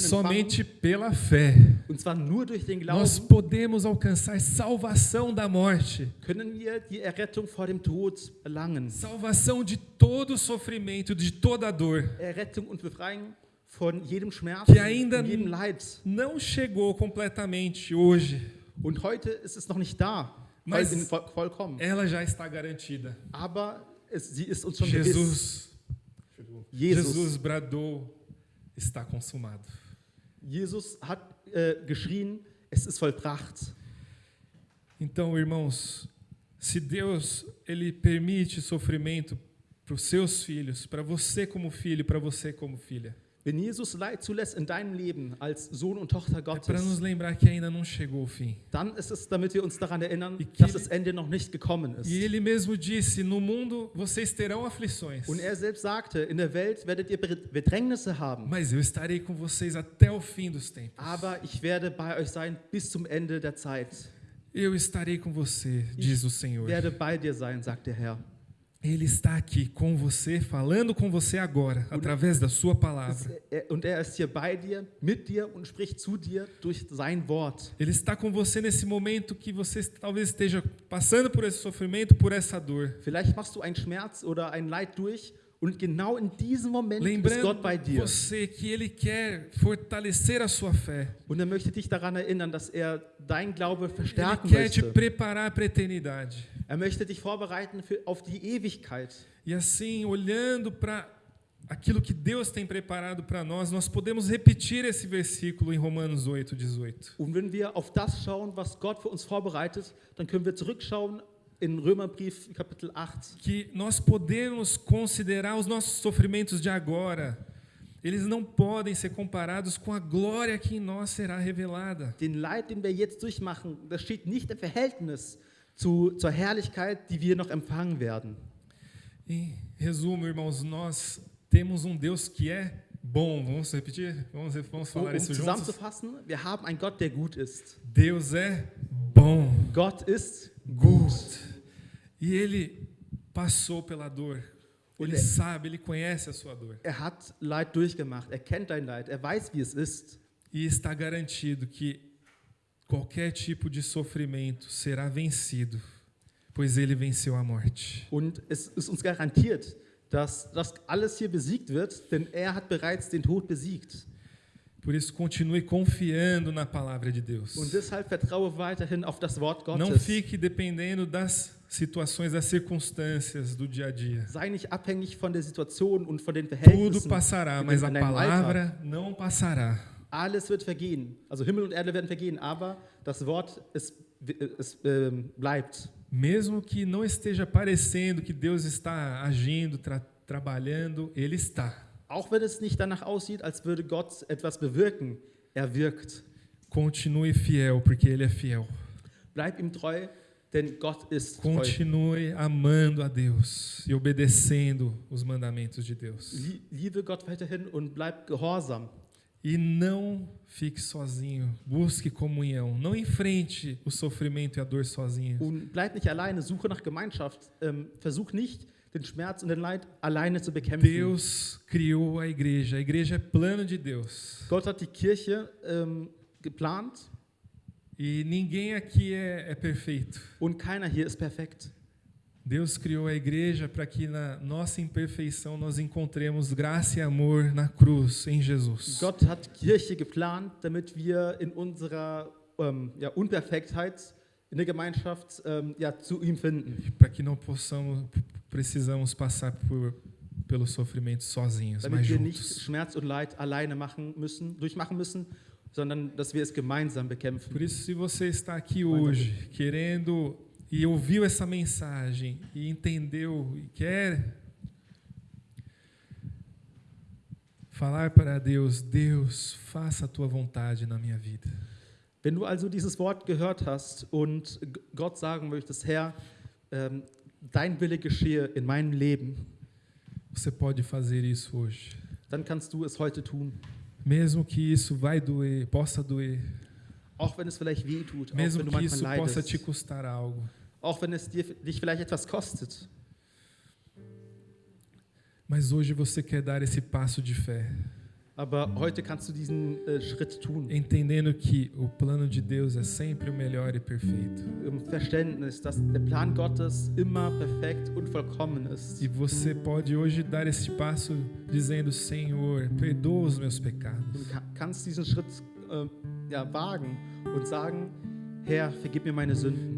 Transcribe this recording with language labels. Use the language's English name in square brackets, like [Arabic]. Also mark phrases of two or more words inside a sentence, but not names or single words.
[Portuguese] Somente [German] empfangen, [Portuguese] pela fé, [German] und zwar nur durch den [Portuguese] nós [German] Glauben, [Portuguese] podemos alcançar salvação da morte, [German] können wir die Errettung vor dem Tod erlangen. [Portuguese] salvação de todo sofrimento, de toda dor, [German] Errettung und Befreiung von jedem Schmerz, [Portuguese] que ainda [German] von jedem Leid. [Portuguese] não chegou completamente hoje. [German] Und heute ist es noch nicht da, [Portuguese] Mas [German] vollkommen. [Portuguese] ela já está garantida. [German] Aber sie ist uns schon gewiss. [Portuguese] Jesus bradou: está consumado. [German] Jesus hat geschrien, es ist vollbracht. [Portuguese] Então, irmãos, se Deus ele permite sofrimento para os seus filhos, para você como filho, para você como filha, [German] Wenn Jesus Leid zulässt in deinem Leben als Sohn und Tochter [Portuguese] é para nos [German] Gottes, [Portuguese] lembrar que ainda não chegou o fim. [German] dann ist es, damit wir uns daran erinnern, [Portuguese] E que [German] dass [Portuguese] ele- [German] das Ende noch nicht gekommen ist. [Portuguese] E ele mesmo disse: no mundo vocês terão aflições, [German] Und er selbst sagte, in der Welt werdet ihr Bedrängnisse haben, [Portuguese] mas eu estarei com vocês até o fim dos tempos. [German] aber ich werde bei euch sein bis zum Ende der Zeit. [Portuguese] Eu estarei com você, diz o Senhor. [German] Werde bei dir sein, sagt der Herr. [Portuguese] Ele está aqui com você, falando com você agora, através da sua palavra. [German] Und er ist hier bei dir, mit dir und spricht zu dir durch sein Wort. [Portuguese] Ele está com você nesse momento que você talvez esteja passando por esse sofrimento, por essa dor. [German] Vielleicht machst du einen Schmerz oder ein Leid durch und genau in diesem Moment ist [Portuguese] Lembrando [German] Gott bei dir. [Portuguese] você que Ele quer fortalecer a sua fé. [German] Und er möchte dich daran erinnern, dass er dein Glaube [Portuguese] Ele [German] verstärken [Portuguese] quer te [German] möchte. [Portuguese] preparar para a eternidade. [German] Er möchte dich vorbereiten auf die Ewigkeit. [Portuguese] E assim, olhando para aquilo que Deus tem preparado para nós, nós podemos repetir esse versículo em Romanos 8:18. [German] Und wenn wir auf das schauen, was Gott für uns vorbereitet, dann können wir zurückschauen in Römerbrief Kapitel 8. [Portuguese] Que nós podemos considerar os nossos sofrimentos de agora. Eles não podem ser comparados com a glória que em nós será revelada. [German] Den Leid, den wir jetzt durchmachen, das steht nicht im Verhältnis zur Herrlichkeit, die wir noch empfangen werden. [Portuguese] Em resumo, irmãos, nós temos um Deus que é bom. Vamos repetir? Vamos falar isso juntos? [German] Zusammenzufassen, wir haben einen Gott, der gut ist. [Portuguese] Deus é bom. [German] Gott ist Gut. [Portuguese] E Ele passou pela dor. Ele Ele- sabe, Ele conhece a sua dor. [German] Er hat Leid durchgemacht, er kennt dein Leid, er weiß, wie es ist. [Portuguese] E está garantido que qualquer tipo de sofrimento será vencido, pois Ele venceu a morte. [German] Und es ist uns garantiert, dass das alles hier besiegt wird, denn er hat bereits den Tod besiegt. [Portuguese] Por isso, continue confiando na palavra de Deus. [German] Und deshalb vertraue weiterhin auf das Wort [Portuguese] Não [German] Gottes. [Portuguese] fique dependendo das situações, das circunstâncias do dia a dia. [German] Sei nicht abhängig von der Situation und von den [Portuguese] Tudo [German] Verhältnissen. [Portuguese] passará, [German] in [Portuguese] mas a [German] deinem Alltag. [Portuguese] palavra não passará. [German] Alles wird vergehen. Also Himmel und Erde werden vergehen, aber das Wort bleibt. [Portuguese] Mesmo que não esteja parecendo que Deus está agindo, trabalhando, Ele está. [German] Auch wenn es nicht danach aussieht, als würde Gott etwas bewirken, er wirkt. [Portuguese] Continue fiel, porque Ele é fiel. [German] Bleib ihm treu, denn Gott ist treu. [Portuguese] Continue amando a Deus e obedecendo os mandamentos de Deus. [German] Liebe Gott weiterhin und bleib gehorsam. [Portuguese] E não fique sozinho. Busque comunhão. Não enfrente o sofrimento e a dor sozinho. [German] Und bleib nicht alleine, suche nach Gemeinschaft. Versuch nicht, den Schmerz und den Leid alleine zu bekämpfen. [Portuguese] Deus criou a igreja. A igreja é plano de Deus. [German] Gott hat die Kirche geplant [Portuguese] E ninguém aqui é perfeito. [German] und keiner hier ist perfekt. [Portuguese] Deus criou a igreja para que na nossa imperfeição nós encontremos graça e amor na cruz, em Jesus. [German] Gott hat Kirche geplant, damit wir in unserer Unperfektheit in der Gemeinschaft zu ihm finden. [Portuguese] Para que não precisamos passar pelo sofrimento sozinhos, mas [German] Damit wir nicht [Portuguese] juntos. [German] Schmerz und Leid alleine durchmachen müssen, sondern dass wir es gemeinsam bekämpfen. [Portuguese] Por isso, se você está aqui hoje querendo e ouviu essa mensagem e entendeu e quer falar para Deus, Deus, faça a tua vontade na minha vida. [German] Wenn du also dieses Wort gehört hast und Gott sagen möchtest, Herr, dein Wille geschehe in meinem Leben, [Portuguese] Você pode fazer isso hoje. [German] dann kannst du es heute tun. [Portuguese] Mesmo que isso vai doer, possa doer, [German] Auch wenn es vielleicht weh tut, auch [Portuguese] mesmo [German] wenn du [Portuguese] que isso [German] manchmal [Portuguese] possa [German] leidest, [Portuguese] te custar algo. [German] auch wenn es dich vielleicht etwas kostet. [Portuguese] Mas hoje você quer dar esse passo de fé, [German] Aber heute kannst du diesen Schritt tun. [Portuguese] entendendo que o plano de Deus é sempre o melhor e perfeito. [German] Im Verständnis, dass der Plan Gottes immer perfekt und vollkommen ist. [Portuguese] E você pode hoje dar esse passo dizendo, Senhor, perdoa os meus pecados. [German] Du kannst diesen Schritt wagen und sagen, Herr, vergib mir meine Sünden.